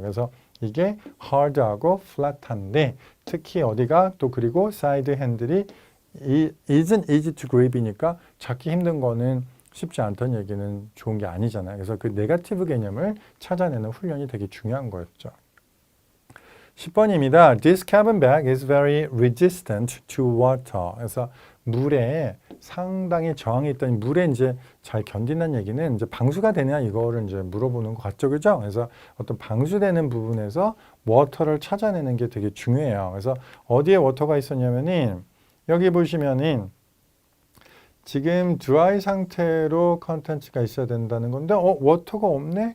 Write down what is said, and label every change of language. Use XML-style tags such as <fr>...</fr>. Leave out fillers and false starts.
<ko>그래서 이게 hard하고 flat한데 특히 어디가 또 그리고 side handle이</ko> <en>isn't easy to grab</en> <ko>이니까 찾기 힘든 거는 쉽지 않다는 얘기는 좋은 게 아니잖아요. 그래서 그 네거티브 개념을 찾아내는 훈련이 되게 중요한 거였죠. 10번입니다.</ko> <en>This cabin bag is very resistant to water.</en> <ko>그래서 물에 상당히 저항이 있다니 물에 이제 잘 견딘다는 얘기는 이제 방수가 되냐 이거를 이제 물어보는 것 같죠. 그죠? 그래서 어떤 방수되는 부분에서 워터를 찾아내는 게 되게 중요해요. 그래서 어디에 워터가 있었냐면은 여기 보시면은 지금 드라이 상태로 컨텐츠가 있어야 된다는 건데 워터가 없네?</ko>